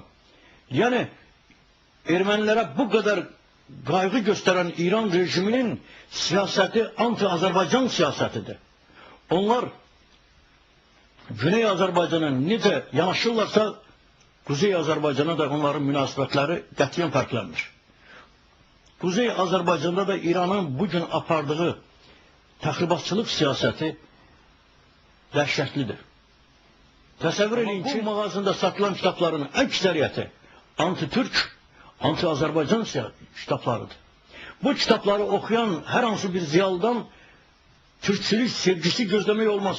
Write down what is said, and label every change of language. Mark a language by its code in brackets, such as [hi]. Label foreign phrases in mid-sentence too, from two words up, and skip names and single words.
[tr] Yani Ermenilere bu kadar kaygı gösteren İran rejiminin siyaseti anti-Azerbaycan siyasetidir. Onlar Güney Azerbaycan'a nece yanaşırlarsa Kuzey Azerbaycan'a da onların münasebetleri [az] qətiyyən fərqlənmir. Kuzey Azerbaycan'da da İran'ın bugün apardığı təxribatçılıq siyasəti dəhşətlidir. Təsəvvür edin ki, bu mağazında satılan kitabların əksəriyyəti anti-Türk, anti-Azərbaycan kitablarıdır. Bu kitabları oxuyan hər hansı bir ziyalıdan Türkçülük sevgisi gözləmək olmaz.